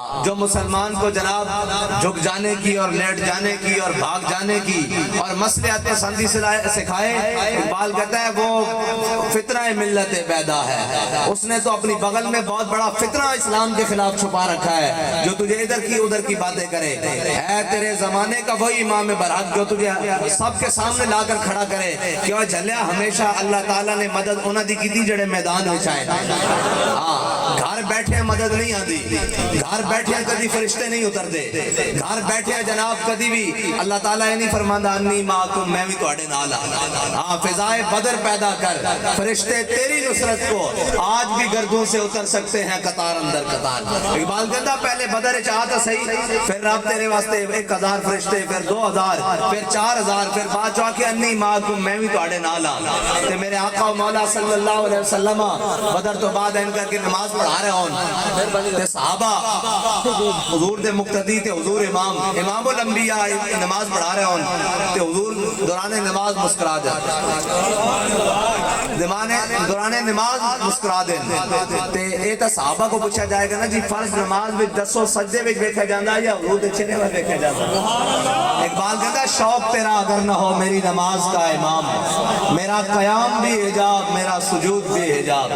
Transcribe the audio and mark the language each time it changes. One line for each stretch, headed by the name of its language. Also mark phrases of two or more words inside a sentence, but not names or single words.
Urdu: جو مسلمان کو جناب جھک جانے کی اور لیٹ جانے کی اور بھاگ جانے کی اور مصلحت پسندی سکھائے، اقبال کہتا ہے وہ فتنہ ملت بیدا ہے، اس نے تو اپنی بغل میں بہت بڑا فتنہ اسلام کے خلاف چھپا رکھا ہے، جو تجھے ادھر کی باتیں کرے، ہے تیرے زمانے کا وہی امام برحق جو تجھے سب کے سامنے لا کر کھڑا کرے کہ وہ جھلیا ہمیشہ اللہ تعالیٰ نے
Punjabi: مدد انہاں دی کی جڑے
Urdu: میدان میں چاہے۔ گھر بیٹھے مدد نہیں آتی، گھر بیٹھے
Punjabi: کدی فرشتے نہیں اتر دے،
Urdu: گھر بیٹھے جناب کدی بھی اللہ تعالیٰ یہ
Punjabi: نہیں فرماندہ
Arabic: انی معکم
Punjabi: میں بھی تواڈے نال ہاں۔
Urdu: فضائے بدر پیدا کر، فرشتے تیری نصرت کو آج بھی گردوں سے اتر سکتے ہیں قطار اندر قطار۔ اقبال کہتا پہلے بدر چاہتا صحیح، پھر رب تیرے واسطے 1000 فرشتے، پھر 2000، پھر 4000، پھر بعد جو آکے
Arabic: انی معکم
Punjabi: میں بھی تواڈے نال ہاں۔
Urdu: تے میرے آقا و مولا
Arabic: صلی اللہ علیہ وسلم
Urdu: بدر تو بعد ان کر کے نماز پڑھا رہے ہوں،
Punjabi: تے صحابہ حضور دے مقتدی
Urdu: تے حضور امام الانبیاء نماز پڑھا رہے ہوں، تے حضور دوران نماز مسکرا دیں، دوران نماز مسکرا دیں۔ تے اے تا صحابہ کو پوچھا جائے گا نا جی فرض نماز میں 10 سجدے میں
Punjabi: دیکھا جاندہ
Urdu: یا
Punjabi: حضور دے چھنے
Urdu: میں
Punjabi: دیکھا جاندہ۔
Urdu: اقبال کہتا ہے شوق تیرا اگر نہ ہو میری نماز کا امام، میرا قیام بھی حجاب میرا سجود بھی حجاب۔